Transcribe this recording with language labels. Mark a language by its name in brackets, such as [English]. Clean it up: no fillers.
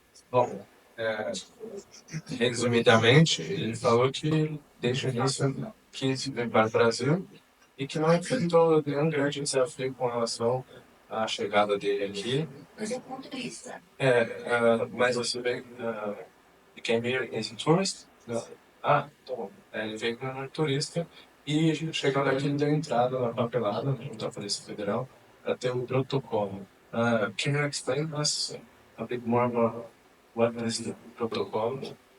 [Portuguese] Bom, resumidamente, ele falou que desde o início quis vir para o Brasil e que não enfrentou nenhum grande desafio com relação à chegada dele aqui. Mas é ponto de vista. [English] Mas você veio, you came here as a tourist? [Portuguese] Não. Ah, tá bom. Ele veio como turista e chegando aqui ele deu entrada na papelada, junto à Polícia Federal, para ter um protocolo. [English] Can you explain us a bit more about what is the protocolo?